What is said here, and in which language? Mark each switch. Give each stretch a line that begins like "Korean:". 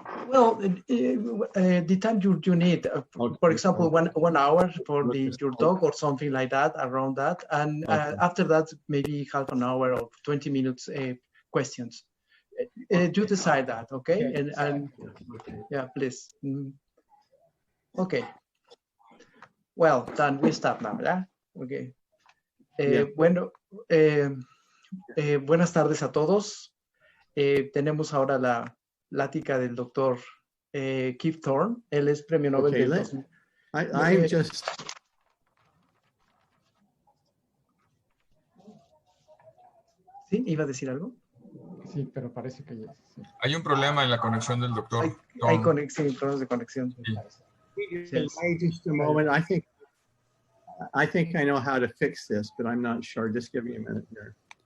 English: Well, the time you need, for example, 1 hour for your talk or something like that, around that, and after that, maybe half an hour or 20 minutes questions. You decide that, okay? And yeah, please. Okay. Well, then we start now, yeah? Okay.
Spanish: Bueno, buenas tardes a todos. Tenemos ahora la plática del doctor Keith Thorne. Él es Premio Nobel del 2000.
English: I'm just...
Spanish: ¿Sí? ¿Iba a decir algo? Sí, pero parece que ya. Sí. Hay un problema en la conexión del doctor. Hay problemas de conexión.
English: Sí. Just a moment. I think I know how to fix this, but I'm not sure. Just give me a minute here.